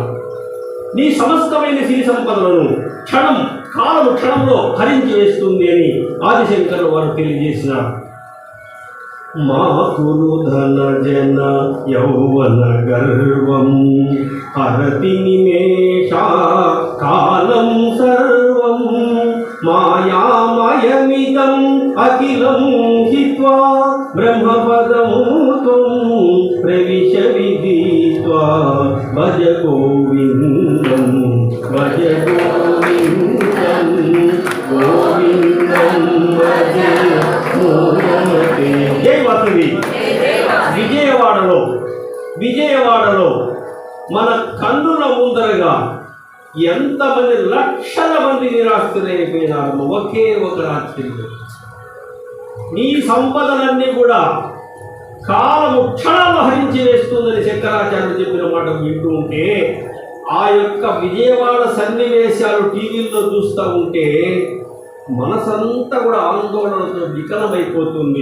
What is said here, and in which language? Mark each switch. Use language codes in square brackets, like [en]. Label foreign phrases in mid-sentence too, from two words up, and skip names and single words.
[te] నీ సమస్తమైన సిరి సంపదలను కాలము క్షణంలో హరించి వేస్తుంది అని ఆదిశంకరులు వారు తెలియజేసినారు. [sa] మా కురు ధన జన యౌవన గర్వం హరతి నిమేష కాలం సర్వం మాయామయమిదం అఖిలం హిత్వా బ్రహ్మపదం త్వం ప్రవిశ విదిత్వా భజ గోవిందం భజ గోవిందం గోవిందం భజ మూఢమతే. [te] జై వాసవి. విజయవాడలో మన కన్నుల ముందరగా ఎంతమంది లక్షల మంది నిరాశ్రయులైపోయినారు ఒకే ఒక రాత్రిలో. నీ సంపదలన్నీ కూడా కాలము క్షణాలు హరించి వేస్తుందని శంకరాచార్యులు చెప్పిన మాట వింటూ ఉంటే, ఆ యొక్క విజయవాడ సన్నివేశాలు టీవీల్లో చూస్తూ ఉంటే మనసంతా కూడా ఆందోళనతో వికలమైపోతుంది.